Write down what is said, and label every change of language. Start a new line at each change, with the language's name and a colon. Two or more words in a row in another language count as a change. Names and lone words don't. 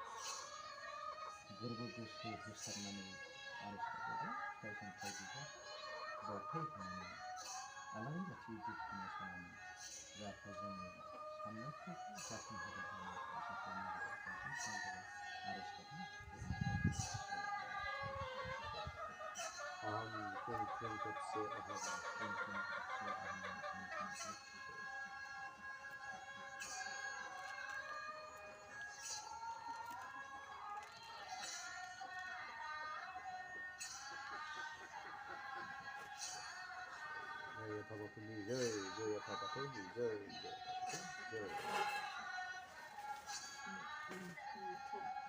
Bodo: गोरबो गोसो होसारनानै आर'ज गाबोबा फिथाइ सामथाइ बिबार बावथाय होनानै आलारि बाथि धुप धुना सावनानै जाहाथे जोंनि साननायफोरखौ जाफुंहोगोन होननानै आसा खालामनाय जाबाय गाबज्रिनाय जाबाय आर'ज गाबनाय
Sanskrit: ओम् क्रीं क्रीं तोत्से अहम् क्रीं क्रीं तोत्से अहम् क्रीं क्रीं तोत्से जय अप्पा बाथुनि जय जय अप्पा बाथुनि जय जय अप्पा बाथुनि जय